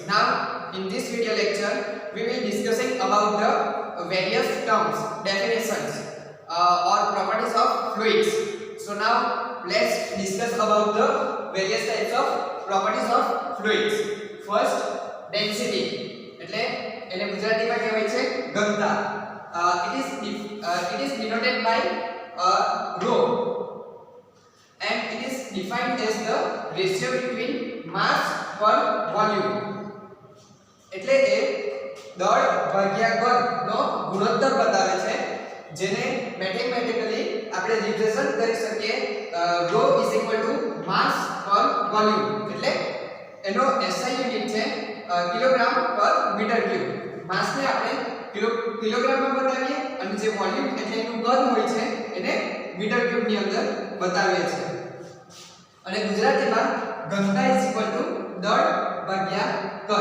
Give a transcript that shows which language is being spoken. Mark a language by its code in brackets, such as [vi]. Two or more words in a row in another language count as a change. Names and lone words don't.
[en] Now, in this video lecture, we will discussing about the various terms, definitions or properties of fluids. So now, let's discuss about the various types of properties of fluids. First, density [gu] એટલે એને ગુજરાતીમાં કહેવાય છે ઘનતા. [en] It is denoted by rho and it is defined as the ratio between mass per volume. [gu] એટલે એ દળ ભાગ્યા કદ નો ગુણોત્તર બતાવે છે જેને મેથેમેટિકલી આપણે રિપ્રેઝન્ટ કરી શકીએ [en] rho mass per volume [gu] એટલે એનો SI યુનિટ છે કિલોગ્રામ પર [en] meter cube. [gu] માસ ને આપણે કિલોગ્રામ માં બતાવીએ અને જે વોલ્યુમ એટલે એનું કદ હોય છે એને [en] meter cube [gu] ની અંદર બતાવીએ છીએ. અને ગુજરાતીમાં ઘનતા દળ ભાગ્યા કદ.